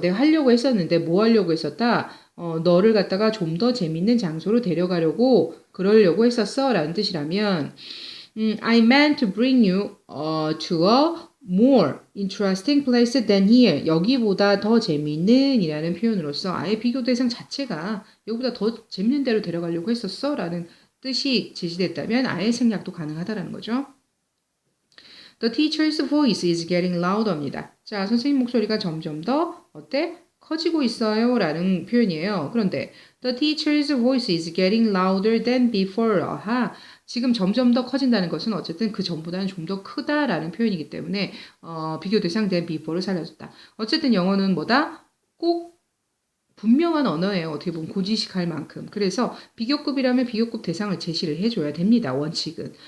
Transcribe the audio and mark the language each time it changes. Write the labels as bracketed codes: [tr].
[ko] 내가 하려고 했었는데 뭐 하려고 했었다? 너를 갖다가 좀 더 재밌는 장소로 데려가려고 그러려고 했었어 라는 뜻이라면 [en] I meant to bring you to a more interesting place than here. [ko] 여기보다 더 재밌는 이라는 표현으로서 아예 비교 대상 자체가 여기보다 더 재밌는 데로 데려가려고 했었어 라는 뜻이 제시됐다면 아예 생략도 가능하다라는 거죠. [en] The teacher's voice is getting louder입니다. [ko] 자, 선생님 목소리가 점점 더 어때? 커지고 있어요 라는 표현이에요. [en] 그런데 The teacher's voice is getting louder than before. [ko] 아하, 지금 점점 더 커진다는 것은 어쨌든 그 전보다는 좀 더 크다라는 표현이기 때문에 비교 대상 [en] than before [ko] 를 살려줬다. 어쨌든 영어는 뭐다? 꼭 분명한 언어예요. 어떻게 보면 고지식할 만큼. 그래서 비교급이라면 비교급 대상을 제시를 해줘야 됩니다. 원칙은.